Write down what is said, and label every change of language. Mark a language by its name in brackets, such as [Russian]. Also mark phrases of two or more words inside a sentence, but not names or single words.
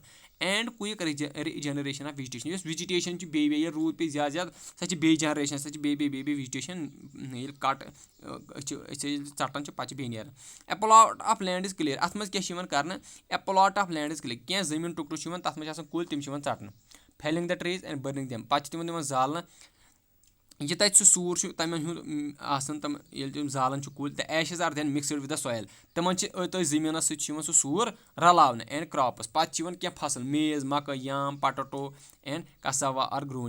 [English] and quick generation of vegetation. [Kashmiri] یۄس وِجٹیشن چھِ بیٚیہِ ییٚلہِ روٗد پیٚیہِ زیادٕ سۄ چھِ بیٚیہِ جنریشن, سۄ چھِ بیٚیہِ وِجٹیشن ییٚلہِ کٹ أسۍ ییٚلہِ ژٹان چھِ پَتہٕ چھِ بیٚیہِ نیران. [English] a plot of land is clear. [Kashmiri] اَتھ منٛز کیاہ چھُ یِوان کرنہٕ, [English] a plot of land is clear. [Kashmiri] کینٛہہ زٔمیٖن ٹُکرٕ چھُ یِوان, تَتھ منٛز چھِ آسان کُلۍ, تِم چھِ یِوان ژٹنہٕ. [English] felling the trees and burning them. [Kashmiri] پَتہٕ چھِ تِمن دِوان زالنہٕ. یہِ تَتہِ سُہ سوٗر چھُ تَمن ہُنٛد آسان, تِم ییٚلہِ تِم زالان چھِ کُلۍ, تہٕ [English] ashes are then mixed with the soil. [Kashmiri] تِمن چھِ أتھۍ زٔمیٖنس سۭتۍ چھُ یِوان سُہ سوٗر رلاونہٕ. [English] and crops. [Kashmiri] پَتہٕ چھِ یِوان کینٛہہ فصل, میز, مکٲے, یام, [English] potato and cassava are grown.